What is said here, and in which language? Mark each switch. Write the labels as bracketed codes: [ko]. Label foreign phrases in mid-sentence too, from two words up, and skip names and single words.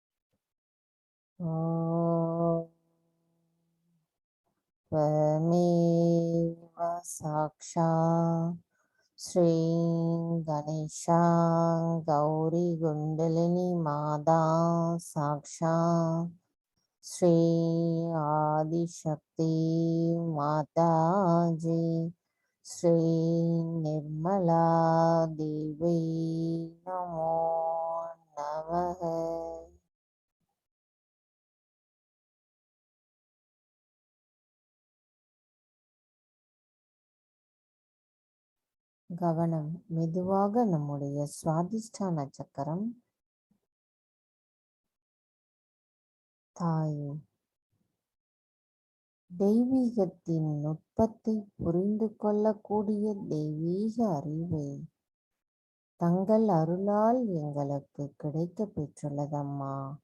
[sa] ஓம் त्वमेव साक्षात् श्री गणेशा गौरी कुंडलिनी माता साक्षात् श्री आदिशक्ति माता जी श्री निर्मला देवी नमो नमः. [ta] கவனம் மெதுவாக நம்முடைய சுவாதிஷ்டான சக்கரம். தாயே, தெய்வீகத்தின் நுட்பத்தை புரிந்து கொள்ளக்கூடிய தெய்வீக அறிவை தங்கள் அருளால் எங்களுக்கு கிடைக்க பெற்றுள்ளதம்மா.